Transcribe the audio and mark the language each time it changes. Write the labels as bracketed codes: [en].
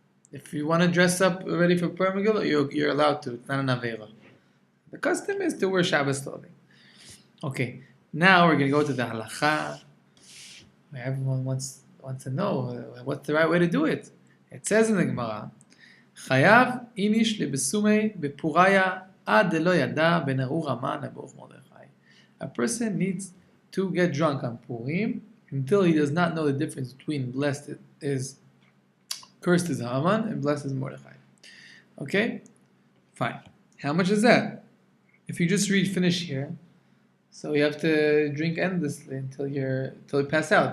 [en] If you want to dress up ready for Purim Megillah, you're allowed to. It's not an aveira. The custom is to wear Shabbos clothing. Okay, now we're going to go to the halacha. Everyone wants to know what's the right way to do it. It says in the Gemara [arc] חייב איניש לבסומי בפוריה עד דלא ידע בין ארור המן לברוך מרדכי. [en] A person needs to get drunk on Purim until he does not know the difference between cursed is Haman and blessed is Mordechai. Okay? Fine. How much is that? If you just finish here, so you have to drink endlessly until you pass out.